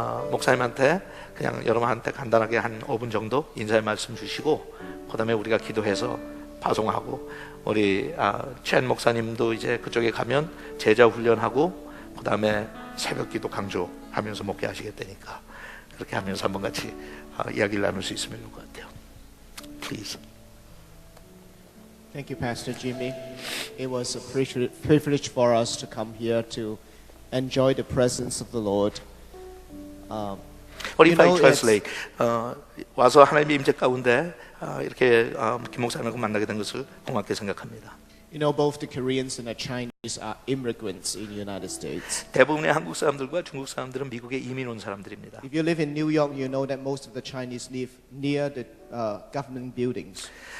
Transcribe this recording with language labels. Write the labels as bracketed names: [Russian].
[Korean] 목사님한테 그냥 여러분한테 간단하게 한 5분 정도 인사의 말씀 주시고 그 다음에 우리가 기도해서 파송하고 우리 첸 목사님도 이제 그쪽에 가면 제자 훈련하고 그 다음에 새벽 기도 강조하면서 목회하시겠다니까 그렇게 하면서 한번 같이 이야기를 나눌 수 있으면 좋을 것 같아요. [English] Please. Thank you, Pastor Jimmy. It was a privilege for us to come here to enjoy the presence of the Lord. What if I translate? [Korean] 와서 하나님의 임재 가운데 이렇게 김 목사님과 만나게 된 것을 고맙게 생각합니다. [English] You know, both the Koreans and the Chinese are immigrants in the United States. [Korean] 대부분의 한국 사람들과 중국 사람들은 미국에 이민 온 사람들입니다. [English] If you live in New York, you know that most of the Chinese live near the government buildings.